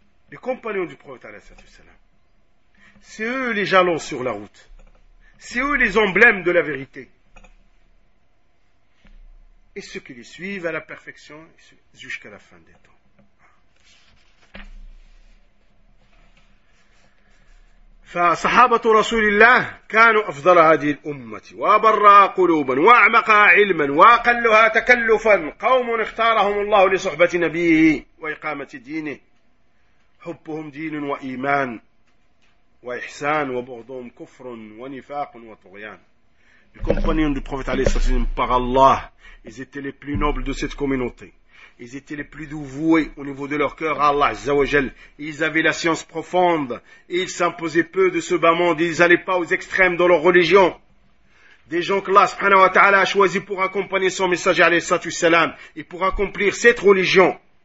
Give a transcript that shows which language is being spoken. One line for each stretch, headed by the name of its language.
French: Les compagnons du prophète, alayhi salam. C'est eux les jalons sur la route. C'est eux les emblèmes de la vérité. Et ceux qui les suivent à la perfection jusqu'à la fin des temps.
Arabic: فصحابة رسول الله كانوا أفضل هذه الأمة وبرا قلوبا وأعمق علما وأقلها تكلفا قوم اختارهم الله لصحبة نبيه وإقامة دينه حبهم دين وإيمان وإحسان وبغضهم كفر ونفاق وطغيان.
French: Les compagnons du prophète
Arabic: عليه الصلاة والسلام,
French: par Allah, ils étaient les plus nobles de cette communauté. Ils étaient les plus dévoués au niveau de leur cœur à Allah Azza wa Jal. Ils avaient la science profonde. Ils s'imposaient peu de ce bas monde. Ils n'allaient pas aux extrêmes dans leur religion. Des gens que Allah subhanahu wa ta'ala a choisi pour accompagner son messager alayhi salatu salam et pour accomplir cette religion.